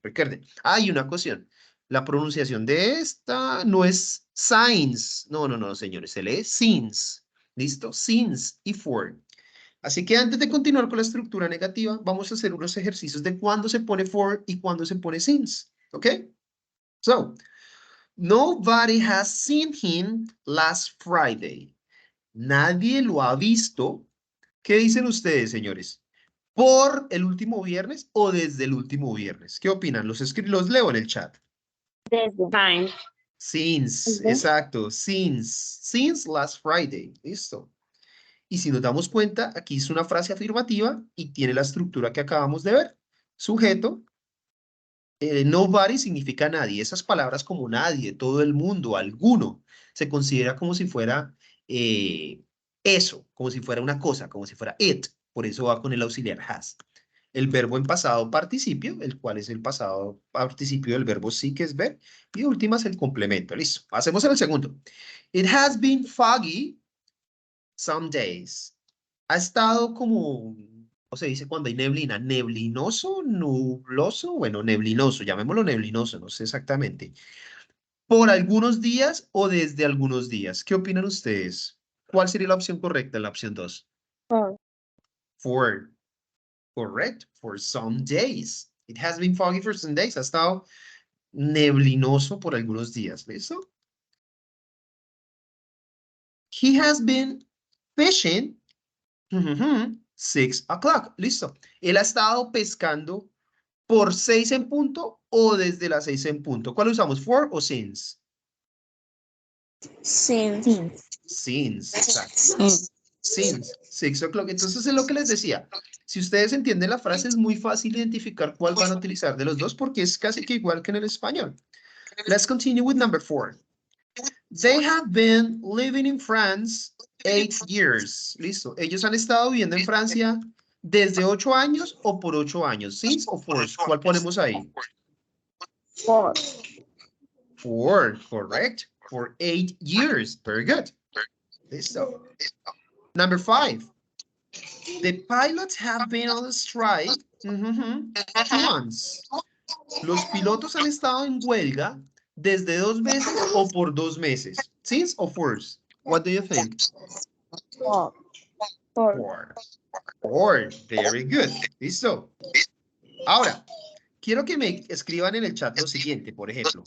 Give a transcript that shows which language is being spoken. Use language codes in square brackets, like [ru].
[es] Recuerden, hay una cuestión. La pronunciación de esta no es since. No, no, no, señores. Se lee since. ¿Listo? Since y for. Así que antes de continuar con la estructura negativa, vamos a hacer unos ejercicios de cuándo se pone for y cuándo se pone since. ¿Ok? [en] So, nobody has seen him last Friday. [es] Nadie lo ha visto. ¿Qué dicen ustedes, señores? ¿Por el último viernes o desde el último viernes? ¿Qué opinan? Los leo en el chat. Desde. [en] Time. Since, [es] exacto. [en] Since last Friday. [es] Listo. Y si nos damos cuenta, aquí es una frase afirmativa y tiene la estructura que acabamos de ver. Sujeto. Nobody significa nadie. Esas palabras como nadie, todo el mundo, alguno, se considera como si fuera eso, como si fuera una cosa, como si fuera it. Por eso va con el auxiliar has. El verbo en pasado participio, el cual es el pasado participio del verbo sí, que es ver. Y últimas el complemento. Listo. Hacemos el segundo. [en] It has been foggy some days. [es] Ha estado como, ¿cómo se dice cuando hay neblina? Neblinoso, nubloso, bueno, neblinoso, llamémoslo neblinoso, no sé exactamente. Por algunos días o desde algunos días. ¿Qué opinan ustedes? ¿Cuál sería la opción correcta? La opción 2. [en] For, correct, for some days. It has been foggy for some days. [es] Ha estado neblinoso por algunos días. ¿Listo? [en] He has been fishing 6 o'clock. [es] Listo. Él ha estado pescando por 6 en punto o desde las 6 en punto. ¿Cuál usamos? For o since? [en] Since. Since, [es] exacto. [en] Since 6 o'clock. [es] Entonces es lo que les decía. Si ustedes entienden la frase, es muy fácil identificar cuál van a utilizar de los dos porque es casi que igual que en el español. [en] Let's continue with number 4. They have been living in France 8 years. [es] Listo. Ellos han estado viviendo en Francia desde 8 años o por 8 años. Since o for. ¿Cuál ponemos ahí? [en] For. For, correct. For 8 years. Very good. [es] Listo. [en] Number 5. The pilots have been on strike 2 months. [es] Los pilotos han estado en huelga desde 2 meses o por 2 meses. [en] Since or for? What do you think? For. For. Very good. [es] Listo. Ahora, quiero que me escriban en el chat lo siguiente, por ejemplo.